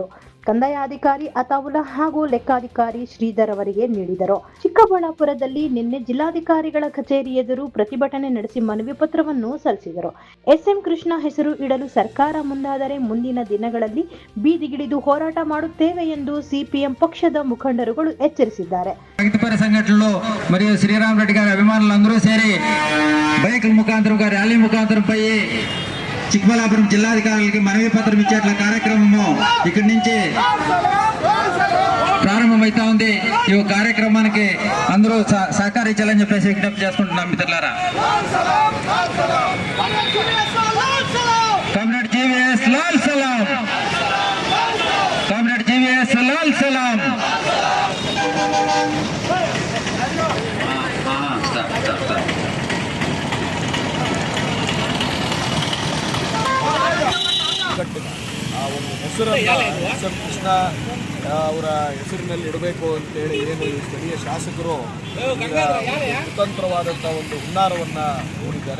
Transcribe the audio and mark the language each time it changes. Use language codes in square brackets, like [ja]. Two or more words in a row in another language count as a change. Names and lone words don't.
[kn] ಕಂದಾಯ ಅಧಿಕಾರಿ ಅತಾವುಲ್ಲಾ ಹಾಗೂ ಲೆಕ್ಕಾಧಿಕಾರಿ ಶ್ರೀಧರ್ ಅವರಿಗೆ ನೀಡಿದರು. ಚಿಕ್ಕಬಳ್ಳಾಪುರದಲ್ಲಿ ನಿನ್ನೆ ಜಿಲ್ಲಾಧಿಕಾರಿಗಳ ಕಚೇರಿ ಎದುರು ಪ್ರತಿಭಟನೆ ನಡೆಸಿ ಮನವಿ ಪತ್ರವನ್ನು ಸಲ್ಲಿಸಿದರು. ಎಸ್ಎಂ ಕೃಷ್ಣ ಹೆಸರು ಇಡಲು ಸರ್ಕಾರ ಮುಂದಾದರೆ ಮುಂದಿನ ದಿನಗಳಲ್ಲಿ ಬೀದಿಗಿಳಿದು ಹೋರಾಟ ಮಾಡುತ್ತೇವೆ ಎಂದು ಸಿಪಿಎಂ ಪಕ್ಷದ ಮುಖಂಡರುಗಳು హెచ్చరిస్తారు. [te] సంఘటనలు మరియు శ్రీరామ్ రెడ్డి గారి అభిమానులు అందరూ చేరి బైకుల ముఖాంతరం ర్యాలీ ముఖాంతరం పోయి చిక్కబళ్ళాపురం జిల్లాధికారులకి మనవి పత్రం ఇచ్చేట్ల కార్యక్రమము ఇక్కడి నుంచి ప్రారంభమైతా ఉంది. ఈ కార్యక్రమానికి అందరూ సహకరించాలని చెప్పేసి విజ్ఞప్తి చేసుకుంటున్నాం మిత్రులారా. కామ్రేడ్ జీవీఎస్ [hi] लाल सलाम, [te] కామ్రేడ్ జీవీఎస్ [hi] लाल सलाम. [kn] ಆ ಒಂದು ಹೆಸರನ್ನು ಎಸ್ಎಂ ಕೃಷ್ಣ ಅವರ ಹೆಸರಿನಲ್ಲಿ ಇಡಬೇಕು ಅಂತೇಳಿ ಏನು ಈ ಸ್ಥಳೀಯ ಶಾಸಕರು ಸ್ವತಂತ್ರವಾದಂಥ ಒಂದು ಹುನ್ನಾರವನ್ನು ಹೂಡಿದ್ದಾರೆ.